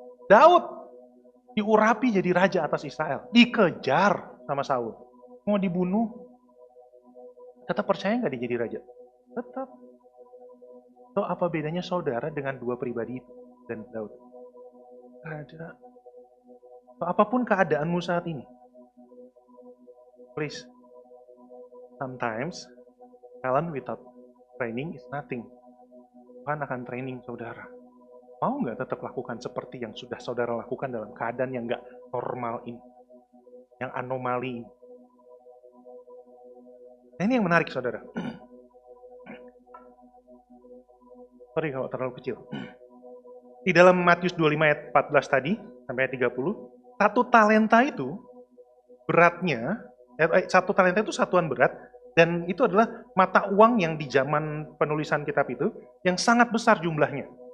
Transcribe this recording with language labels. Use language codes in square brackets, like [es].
[id] Daud diurapi jadi raja atas Israel. Dikejar sama Saul. Mau dibunuh. Tetap percaya nggak dia jadi raja? Tetap. So, apa bedanya saudara dengan dua pribadi itu dan Daud? Gak ada. [en] So, [id] apapun keadaanmu saat ini, [en] please, sometimes talent without training is nothing. [id] Tuhan akan training saudara. Mau nggak tetap lakukan seperti yang sudah saudara lakukan dalam keadaan yang nggak normal ini, yang anomali ini? Nah, ini yang menarik saudara. Sorry kalau terlalu kecil. Di dalam Matius 25 ayat 14 tadi, sampai ayat 30, satu talenta itu beratnya, satu talenta itu satuan berat, dan itu adalah mata uang yang di zaman penulisan kitab itu, yang sangat besar jumlahnya.